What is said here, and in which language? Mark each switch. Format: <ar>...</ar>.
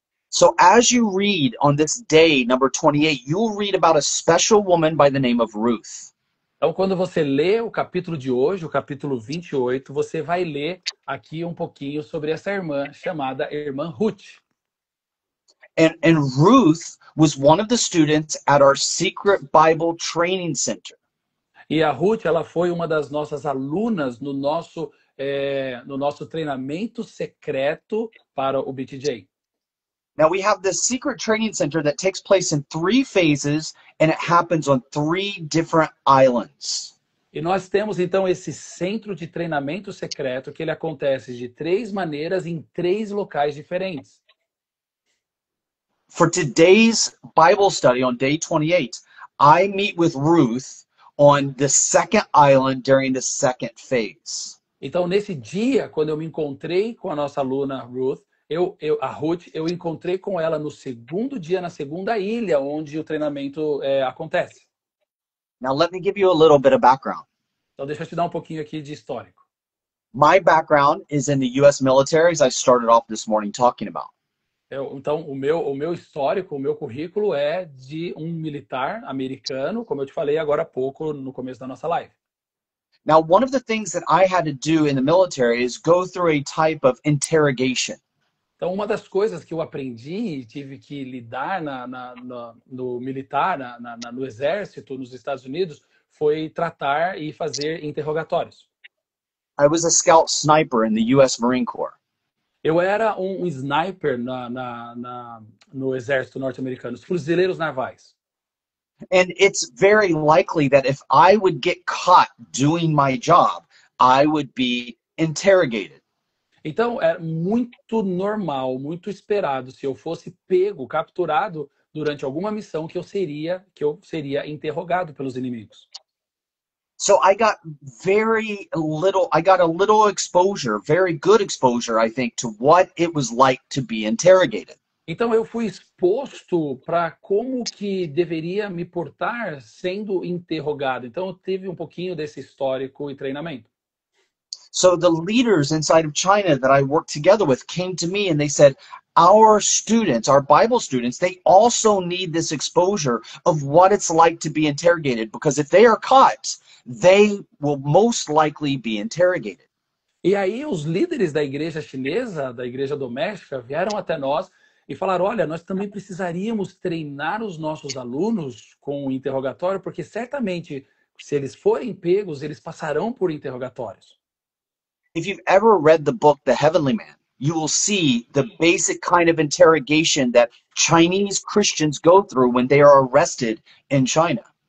<en>So as you read on this day, number 28, you'll read about a special woman by the name of Ruth.</en> <pt>Então, quando você lê o capítulo de hoje, o capítulo 28, você vai ler aqui um pouquinho sobre essa irmã chamada Irmã Ruth.</pt> <en>And Ruth was one of the students at our secret Bible training center.</en> <pt>E a Ruth, ela foi uma das nossas alunas no nosso treinamento secreto para o BTJ.</pt> <en>Now we have this secret training center that takes place in 3 phases and it happens on 3 different islands.</en> <pt>E nós temos então esse centro de treinamento secreto que ele acontece de 3 maneiras em 3 locais diferentes.</pt> <en>For today's Bible study on day 28, I meet with Ruth on the second island during the second phase.</en> <pt>Então, nesse dia, quando eu me encontrei com a nossa aluna Ruth, eu encontrei com ela no segundo dia, na segunda ilha, onde o treinamento acontece.</pt> <en>Now let me give you a little bit of background.</en> <pt>Então, deixa eu te dar um pouquinho aqui de histórico.</pt> <en>My background is in the U.S. military, as I started off this morning talking about.</en> <pt>Então, o meu histórico, o meu currículo é de um militar americano, como eu te falei agora há pouco, no começo da nossa live.</pt> <en>Now, one of the things that I had to do in the military is go through a type of interrogation.</en> <pt>Então, uma das coisas que eu aprendi e tive que lidar no militar, no exército, nos Estados Unidos, foi tratar e fazer interrogatórios.</pt> <en>I was a scout sniper in the U.S. Marine Corps.</en> <pt>Eu era um sniper no exército norte-americano, os fuzileiros navais.</pt> <en>And it's very likely that if I would get caught doing my job, I would be interrogated.</en> <pt>Então, é muito normal, muito esperado, se eu fosse pego, capturado durante alguma missão, que eu seria interrogado pelos inimigos.</pt> <en>So I got a little exposure, very good exposure, I think, to what it was like to be interrogated.</en> <pt>Então, eu fui exposto para como que deveria me portar sendo interrogado. Então, eu tive um pouquinho desse histórico e treinamento.</pt> <en>So the leaders inside of China that I worked together with came to me and they said, our students, our Bible students, they also need this exposure of what it's like to be interrogated, because if they are caught, they will most likely be interrogated.</en> <pt>E aí os líderes da igreja chinesa, da igreja doméstica, vieram até nós e falaram, olha, nós também precisaríamos treinar os nossos alunos com o interrogatório, porque certamente, se eles forem pegos, eles passarão por interrogatórios.</pt> <en>If you've ever read the book, The Heavenly Man, you will see the basic kind of interrogation that Chinese Christians go through when they are arrested in China.</en>